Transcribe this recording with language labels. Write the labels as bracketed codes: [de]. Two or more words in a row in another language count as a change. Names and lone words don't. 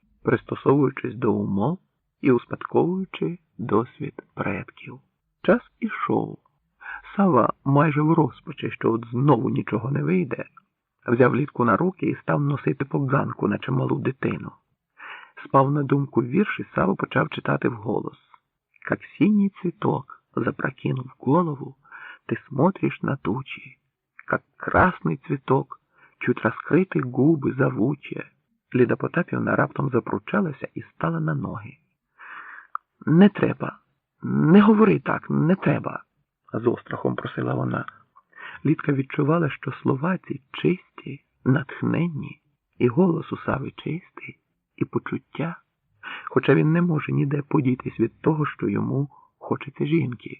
[uk] пристосовуючись до умов і успадковуючи досвід предків. Час ішов. Сава майже в розпачі, що от знову нічого не вийде, взяв Лідку на руки і став носити по ганку, наче малу дитину. Спав на думку вірш, і Сава почав читати вголос. [ru] «Как синий цветок, запрокинув голову, ты смотришь на тучи. Как красный цветок, чуть раскрыты губи зовучі». [uk] Ліда Потапівна раптом запручалася і стала на ноги. «Не треба, не говори так, не треба», – з острахом просила вона. Лідка відчувала, що слова ці чисті, натхненні, і голос у Сави чистий, і почуття, хоча він не може ніде подітись від того, що йому хочеться жінки.